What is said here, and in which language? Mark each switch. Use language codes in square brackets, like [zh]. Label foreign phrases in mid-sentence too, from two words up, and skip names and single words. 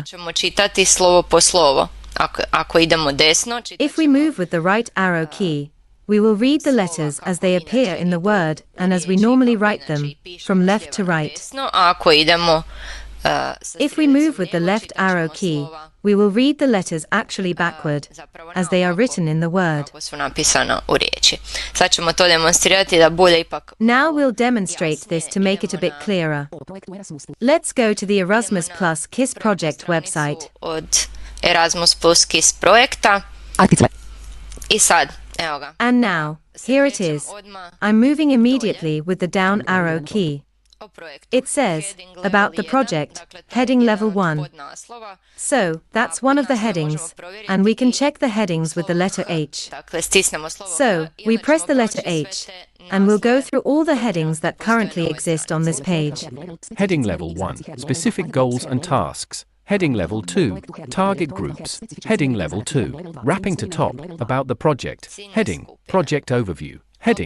[hr] Ćemo čitati slovo po slovo. Ako idemo desno, [en] If we move with the right arrow key, we will read the letters as they appear in the word and as we normally write them, from left to right. [hr] desno, a ako idemo [en] If we move with the left arrow key, we will read the letters actually backward, as they are written in the word. [hr] kako su napisana u riječi. Sad ćemo to demonstrirati da bude ipak [en] Now we'll demonstrate this to make it a bit clearer. Let's go to the Erasmus Plus KISS project website. [hr] od Erasmus plus KISS projekta. I sad, evo ga. [en] And now, here it is. I'm moving immediately with the down arrow key. It says, about the project, heading level 1. So, that's one of the headings, and we can check the headings with the letter H. [hr] Dakle, stisnemo slovo [en] So, we press the letter H, and we'll go through all the headings that currently exist on this page. Heading Level 1. Specific goals and tasks. Heading Level 2. Target groups. Heading Level 2. Wrapping to top. About the project. Heading. Project overview. Heading.